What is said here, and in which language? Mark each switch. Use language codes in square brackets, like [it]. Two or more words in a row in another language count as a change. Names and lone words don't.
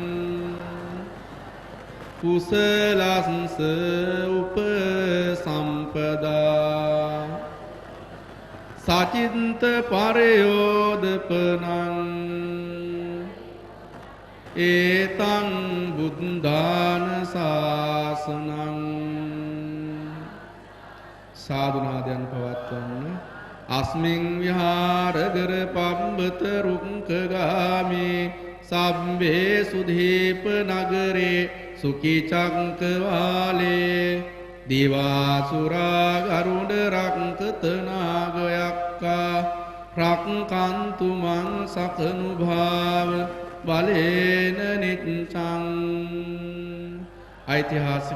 [pi] කුසලස්ස උපසම්පදා සචින්ත පරයෝදපනං ඒතං බුද්ධාන ශාසනං [si] සාදුනාදයන් පවත්වන්න [pi] අස්මින් විහාරගර පම්බත රුක්ඛගාමේ සම්බේ සුධීප නගරේ සුඛිචංකවාලේ දිවාසුරා ගරුඩ රක්කත නාගයක්කා රක්කන්තු මං සකනුභාව බලේන නිච්ඡං ඓතිහාසික